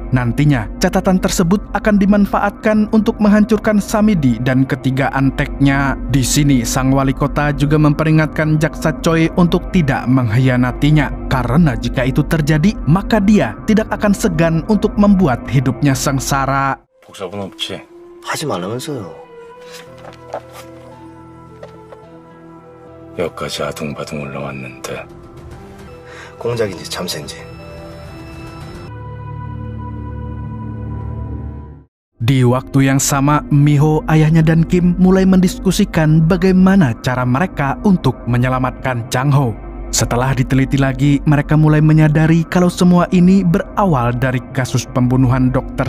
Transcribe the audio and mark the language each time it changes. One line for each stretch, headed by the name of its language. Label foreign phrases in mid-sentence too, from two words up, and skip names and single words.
Indonesian: Nantinya, catatan tersebut akan dimanfaatkan untuk menghancurkan Samidi dan ketiga anteknya. Di sini, sang wali kota juga memperingatkan Jaksa Choi untuk tidak mengkhianatinya. Karena jika itu terjadi, maka dia tidak akan segan untuk membuat hidupnya sengsara.
Korean: 복사분 없지? 하지 말라면서요. 여기까지 아둥바둥 올라왔는데 공작인지 참새인지
Indonesian: Di waktu yang sama, Miho, ayahnya dan Kim mulai mendiskusikan bagaimana cara mereka untuk menyelamatkan Chang-ho. Setelah diteliti lagi, mereka mulai menyadari kalau semua ini berawal dari kasus pembunuhan Dr.